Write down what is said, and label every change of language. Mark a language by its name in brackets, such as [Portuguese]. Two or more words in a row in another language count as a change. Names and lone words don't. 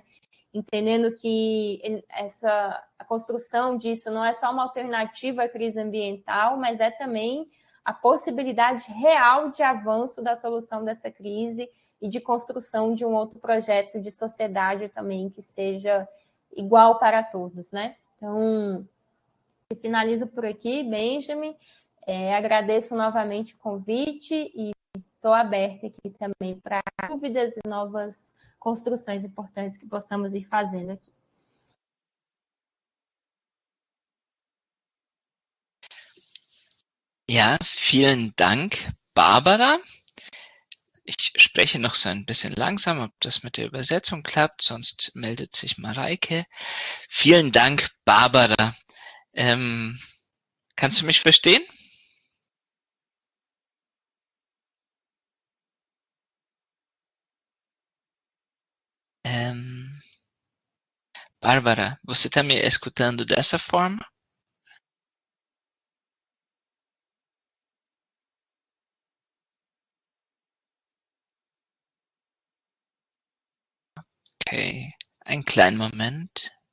[Portuguese] Entendendo que a construção disso não é só uma alternativa à crise ambiental, mas é também a possibilidade real de avanço da solução dessa crise e de construção de um outro projeto de sociedade também que seja igual para todos, né? Então, eu finalizo por aqui, Benjamin. Agradeço novamente o convite e estou aberta aqui também para dúvidas e novas construções importantes que possamos ir fazendo aqui. [German] Ja, vielen Dank, Barbara. Ich spreche noch so ein bisschen langsam, ob das mit der Übersetzung klappt, sonst meldet sich Mareike. Vielen Dank, Barbara. Kannst du mich verstehen? [Portuguese] Bárbara, você está me escutando dessa forma? [German] Okay, einen kleinen Moment.